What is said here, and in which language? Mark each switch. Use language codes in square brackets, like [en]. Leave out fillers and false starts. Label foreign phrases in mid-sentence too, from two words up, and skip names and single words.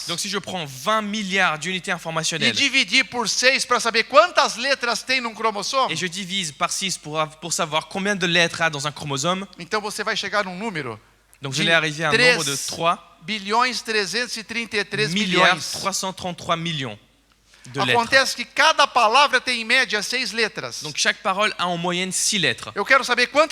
[fr] Donc si je prends 20 milliards d'unités [pt] e [fr] informationnelles [pt] dividir por 6 para saber quantas letras tem num cromossomo, [fr] et je divise par 6 pour savoir combien de lettres a dans un chromosome, [pt] então você vai chegar num número [fr] donc de je vais arriver à un nombre de 3 [pt] bilhões 333 [fr] milliards [pt] milhões. [fr] 333 millions de lettres. [pt] Acontece que cada palavra tem em média 6 letras. [fr] Donc chaque parole a en moyenne 6 lettres. [pt] Eu quero saber quantas